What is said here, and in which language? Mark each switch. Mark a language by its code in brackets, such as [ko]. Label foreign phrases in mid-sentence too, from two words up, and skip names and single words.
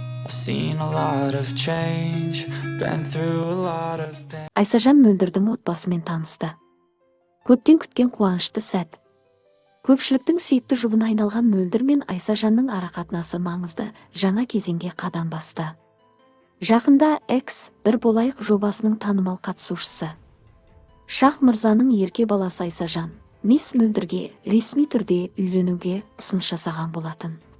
[en] Seen a lot of change, been through a lot of things. [kk] Айсажан Мөлдірдің отбасымен танысты. Көптен күткен қуанышты сәт. Көпшіліктің сүйікті жұбына айналған Мөлдір мен Айсажанның арақатынасы маңызды жаңа кезеңге қадам басты. Жақында X бір болайық жобасының танымал қатысушысы Шах Мырзаның ерке баласы Айсажан мисс Мөлдірге ресми түрде үйленуге ұсыныс жасаған болатын.